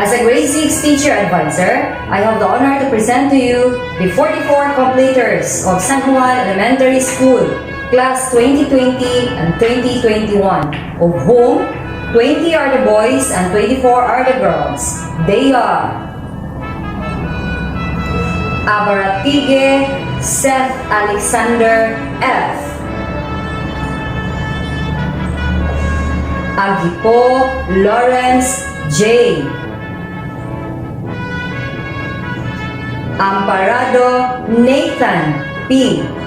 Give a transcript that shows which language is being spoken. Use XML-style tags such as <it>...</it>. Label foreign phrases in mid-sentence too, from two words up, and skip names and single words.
<en>As a grade 6 teacher advisor, I have the honor to present to you the 44 completers of San Juan Elementary School, Class 2020 and 2021, of whom 20 are the boys and 24 are the girls. They are Abaratige Seth Alexander F. Agipo Lawrence J. Amparado Nathan P.</en>